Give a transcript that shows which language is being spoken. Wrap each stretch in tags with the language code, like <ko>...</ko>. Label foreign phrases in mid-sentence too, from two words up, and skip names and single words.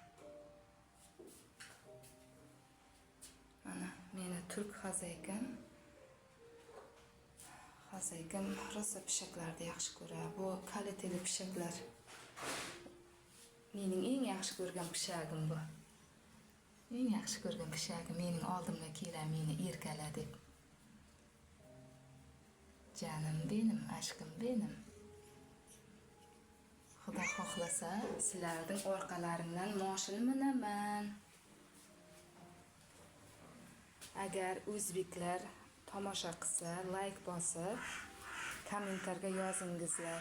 <uz>Mana meni turk xazaykan. Xazaykan rosa pishaklarni yaxshi ko'radi. Bu kaliteli pishaklar. Mening eng yaxshi ko'rgan pishagim bu. Eng yaxshi ko'rgan pishagim mening oldimga keladi, meni erkala deb.</uz> <tr>Canım benim, aşkım benim.</tr> <uz>Xudo xohlasa, sizlarning orqalaringdan moshini minaman. Agar o'zbeklar tomosha qilsa, like bosib, kommentarga yozingizlar.</uz>